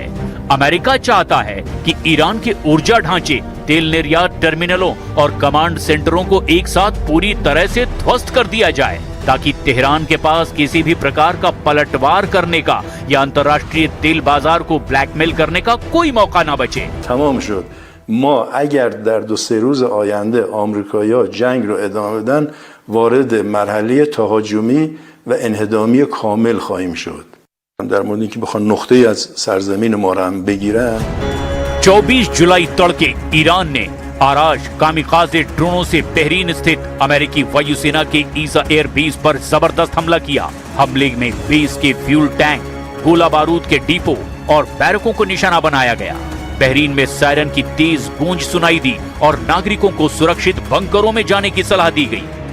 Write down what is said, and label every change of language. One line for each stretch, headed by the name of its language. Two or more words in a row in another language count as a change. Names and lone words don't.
Hindi: अमेरिका चाहता है कि ईरान के ऊर्जा ढांचे, तेल निर्यात टर्मिनलों और कमांड सेंटरों को एक साथ पूरी तरह से ध्वस्त कर दिया जाए ताकि तेहरान के पास किसी भी प्रकार का पलटवार करने का या अंतर्राष्ट्रीय तेल बाजार को ब्लैकमेल करने का कोई मौका न बचे।
Persian: तमाम شد ما اگر در 2-3 روز آینده آمریکایی‌ها جنگ رو ادامه بدن وارد مرحله تهاجمی و انهدامی کامل خواهیم شد. در مورد اینکه بخوان نقطه‌ای از سرزمین ما رو هم بگیرن
Hindi: 24 जुलाई तड़के ईरान ने आराश
English: kamikaze drones
Hindi: से बहरीन स्थित अमेरिकी वायुसेना के ईसा एयर बेस पर जबरदस्त हमला किया। हमले में बेस के
English: fuel tank,
Hindi: गोला बारूद के डिपो और बैरकों को निशाना बनाया गया। बहरीन में सायरन की तेज गूंज सुनाई दी और नागरिकों को सुरक्षित बंकरों में जाने की सलाह दी गई।